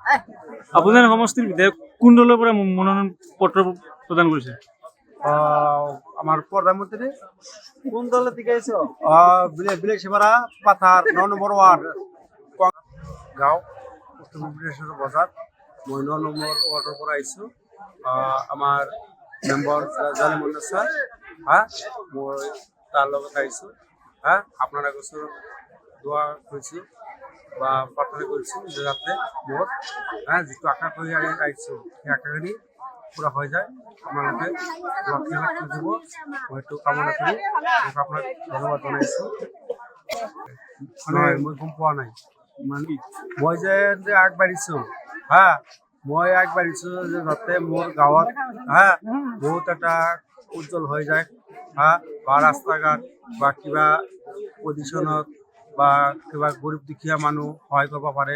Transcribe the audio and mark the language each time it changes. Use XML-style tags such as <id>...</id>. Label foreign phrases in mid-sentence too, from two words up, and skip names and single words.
<as>আপোনাৰ সমষ্টিৰ বিধায়ক কোন দলৰ পৰা মনোনয়ন পত্ৰ প্ৰদান কৰিছে?</as> <bn>আমার প্রধানমন্ত্রী কোন দলে থেকে আইছো? বিলেক সীমারা পাথার 9 নম্বর ওয়ার্ড গাঁও উত্তর ভুবনেশ্বর বাজার।</bn> <as>মই 9 নম্বর ওয়ার্ডের পৰা আইছো। আমার মেম্বার জালিমুল্লাহ স্যার, হ্যাঁ মই তার লগত আইছো।</as> <bn>হ্যাঁ আপনারা গোসর দোয়া করছি বা প্রার্থনা করছি যে যাতে মোট যেটু আশা করে আইছো সেই আশাখানি পুরা হয়ে যায়।</bn> <as>আপনাকে লক্ষ্মী লক্ষ্মী দিব মই একটু কামনা করি।</as> <bn>আপনার ধন্যবাদ জানাইছো।</bn> <as>মানে মই গম পোৱা নাই মানে মই যে আগবাঢ়িছো, হ্যাঁ মই আগবাঢ়িছো যে যাতে মোৰ গাঁৱত বহুত এটা উজ্জ্বল হৈ যায়, বা ৰাস্তা ঘাট বা কিবা পজিশ্যনত বা কিবা গৰীব দুখীয়া মানুহ সহায় কৰিব পাৰে।</as>